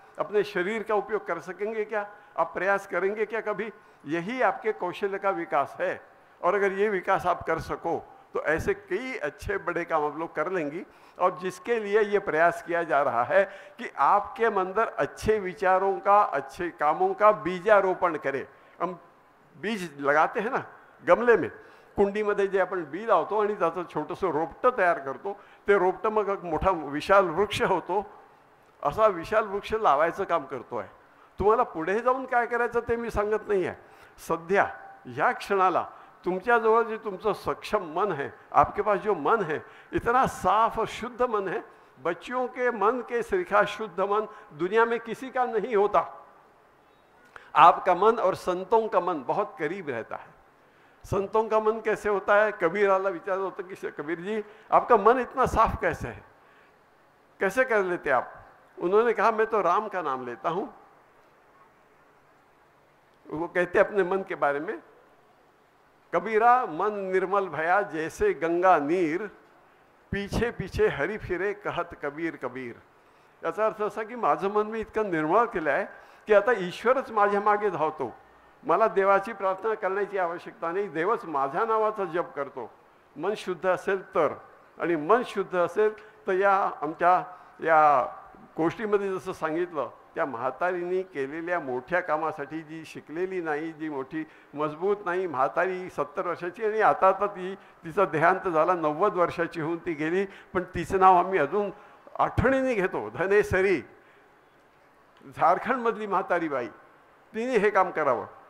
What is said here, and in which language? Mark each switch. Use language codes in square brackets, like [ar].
[hi] अपने शरीर का उपयोग कर सकेंगे क्या? आप प्रयास करेंगे क्या कभी? यही आपके कौशल्य का विकास है। और अगर ये विकास आप कर सको तो ऐसे कई अच्छे बड़े काम आप लोग कर लेंगी। और जिसके लिए ये प्रयास किया जा रहा है कि आपके अंदर अच्छे विचारों का, अच्छे कामों का बीजारोपण करें। हम बीज लगाते हैं ना गमले में, [mr] कुंडीमध्ये जे आपण बी लावतो आणि त्याचं छोटंसं रोपटं तयार करतो, ते रोपटं मग एक मोठा विशाल वृक्ष होतो। असा विशाल वृक्ष लावायचं काम करतोय। तुम्हाला पुढे जाऊन काय करायचं ते मी सांगत नाही आहे। सध्या या क्षणाला तुमच्याजवळ जे तुमचं सक्षम मन [hi] है, आपके पास जो मन है, इतना साफ और शुद्ध मन है, बच्चियों के मन के सरीखा शुद्ध मन दुनिया में किसी का नहीं होता। आपका मन और संतों का मन बहुत करीब रहता है। संतों का मन कैसे होता है? कबीर वाला विचार होता कि कबीर जी आपका मन इतना साफ कैसे है, कैसे कर लेते आप? उन्होंने कहा मैं तो राम का नाम लेता हूं। वो कहते अपने मन के बारे में, कबीरा मन निर्मल भया जैसे गंगा नीर, पीछे पीछे हरी फिरे कहत कबीर कबीर। [mr] याचा अर्थ असा की माझं मन मी इतकं निर्मळ केलं आहे की आता ईश्वरच माझ्या मागे धावतो, मला देवाची प्रार्थना करण्याची आवश्यकता नाही, देवच माझ्या नावाचा जप करतो। मन शुद्ध असेल तर, आणि मन शुद्ध असेल तर या आमच्या या गोष्टीमध्ये जसं सांगितलं त्या म्हातारीने केलेल्या मोठ्या कामासाठी, जी शिकलेली नाही, जी मोठी मजबूत नाही, म्हातारी 70 वर्षाची आणि आता ती तिचा देहांत झाला, 90 वर्षाची होऊन ती गेली, पण तिचं नाव आम्ही अजून आठवणीने घेतो, धनेसरी, झारखंडमधली म्हातारी बाई, तिने हे काम करावं।